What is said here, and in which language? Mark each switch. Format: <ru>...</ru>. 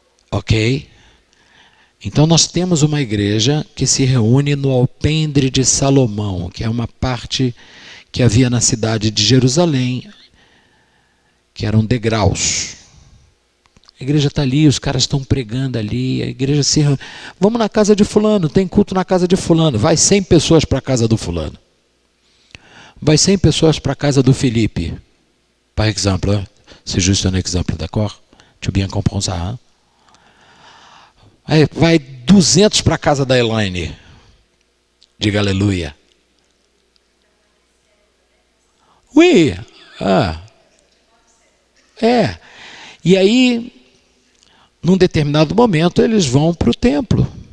<pt>Ok? Então nós temos uma igreja que se reúne no alpendre de Salomão, que é uma parte que havia na cidade de Jerusalém, que eram degraus. A igreja está ali, os caras estão pregando ali, a igreja se reúne. Vamos na casa de fulano, tem culto na casa de fulano. Vai 100 pessoas para a casa do fulano. Vai 100 pessoas para a casa do Felipe.</pt> <fr>Par exemple, c'est juste un exemple, d'accord? Tu bien comprends ça, hein?</fr> <pt>Aí vai 200 para a casa da Elaine. Diga aleluia.</pt> <fr>Oui.</fr> <pt>E aí, num determinado momento, eles vão para o templo.</pt>